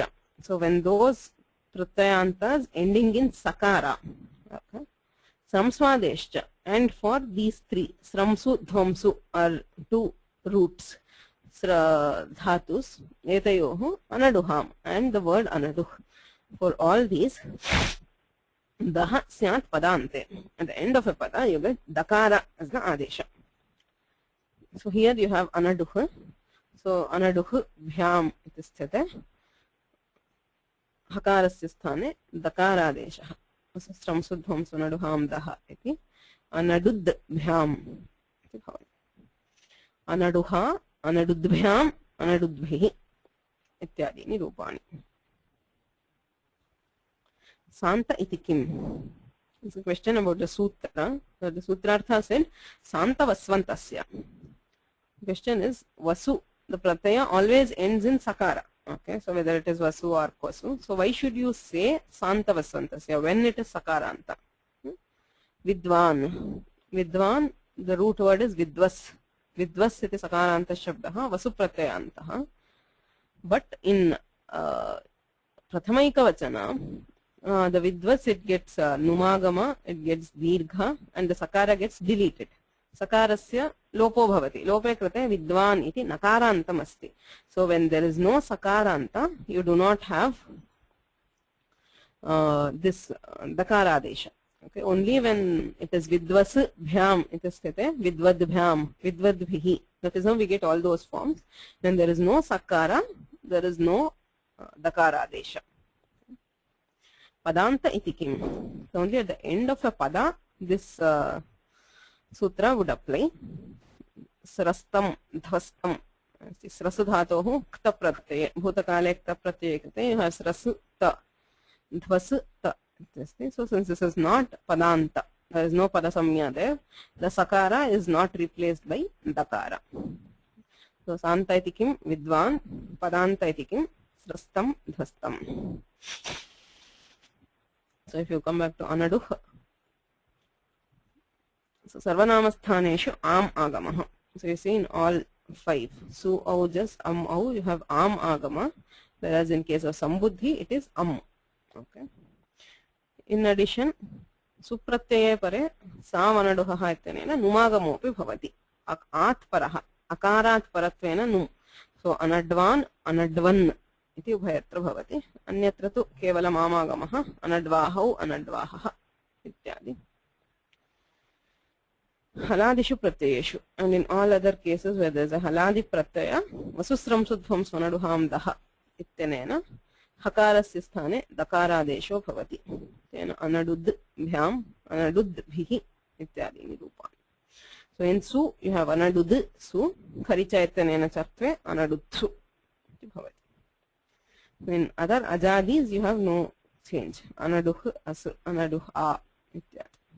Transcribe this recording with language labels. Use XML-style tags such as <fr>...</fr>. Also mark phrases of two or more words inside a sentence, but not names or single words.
<en>So when those pratyayantas ending in sakara, okay, samsvadeshcha, and for these three,</en> <sa>स्रंसु, ध्वंसु</sa> <en>are two roots, dhatus,</en> <sa>एतयोः, अनडुहम्,</sa> <en>and the word anaduh. For all these,</en> <sa>दः स्यात् पदान्ते.</sa> <en>At the end of a pada, you get dakara as the adesha. So here you have anaduh.</en> <sa>So अनडुह् भ्याम् इति स्थिते. हकारस्य स्थाने दकार आदेश. So स्रंसु ध्वंसु अनडुहां दः इति. अनडुद् भ्याम्. अनडुहा, अनडुद्भ्याम्, अनडुद्भिः इत्यादीनि रूपाणि. सान्त इति किम्?</sa> <en>It's a question about the sutra. So the sutrartha said</en> <sa>सान्त वस्वन्तस्य.</sa> <en>The question is Vasu. The pratyaya always ends in sakara. Okay, so whether it is Vasu or Kwasu. So why should you say</en> <sa>सान्त वस्वन्तस्य</sa> <en>when it is sakaranta? Vidvan. Vidvan, the root word is Vidvas.</en> <sa>विद्वस् इति सकारान्त शब्दः, वसु प्रत्ययान्तः.</sa> <en>But in</en> <sa>प्रथमैक वचन,</sa> <en>the Vidvas, it gets numagama, it gets dirgha, and the sakara gets deleted.</en> <sa>सकारस्य लोपो भवति। लोपे कृते विद्वान् इति नकारान्तम् अस्ति.</sa> <en>So when there is no sakaranta, you do not have this dakaradesha. Okay, only when it is</en> <sa>विद्वस् भ्याम्,</sa> <en>it is</en> <sa>स्थिते विद्वद् भ्याम्, विद्वद् भिः.</sa> <en>That is how we get all those forms. When there is no sakara, there is no dakaradesha.</en> <sa>पदान्त इति किम्.</sa> <en>So only at the end of a pada, this sutra would apply.</en> <sa>स्रस्तम्, ध्वस्तम्. स्रसु धातोः क्त प्रत्यये। भूतकाले क्त प्रत्यये कृते.</sa> <en>You have</en> <sa>स्रसु त, ध्वसु त.</sa> <en>So since this is not padanta, there is no padasamya there, the sakara is not replaced by dakara.</en> <sa>So सान्त इति किम्, विद्वान्, पदान्त इति किम्, स्रस्तम्, ध्वस्तम्.</sa> <en>So if you come back to anaduh, so</en> <sa>सर्वनामस्थानेषु आम् आगम.</sa> <en>So you see in all five,</en> <sa>सु, औजस्, औ,</sa> <en>you have</en> <sa>आम् आगम,</sa> <en>whereas in case of sambuddhi, it is am. Okay. In addition,</en> <sa>सुप्रत्यये परे साम् अनडुह इत्यनेन नुमागमोऽपि भवति. आत् परः, आकारात् परत्वेन नुम्. So अनड्वान्, अनड्वान् इति उभयत्र भवति. अन्यत्र तु केवलम् आमागमः, अनड्वाहौ, अनड्वाहः इत्यादि. हलादिषु प्रत्ययेषु.</sa> <en>And in all other cases where there is a</en> <sa>हलादि प्रत्यय, वसुस्रं सुध्वं स्वनडुहां दः इत्यनेन हकारस्य स्थाने दकारादेशो भवति. तेन अनडुद् भ्याम्, अनडुद् भिः इत्यादि निरूपाणि.</sa> <en>So in su, you have</en> <sa>अनडुद् सु, खरि च इत्यनेन चर्त्वे अनडुत्सु भवति.</sa> <en>In other ajadis, you have no change.</en> <sa>अनडुह्, असु, अनडुह्, अ इत्यादि.</sa>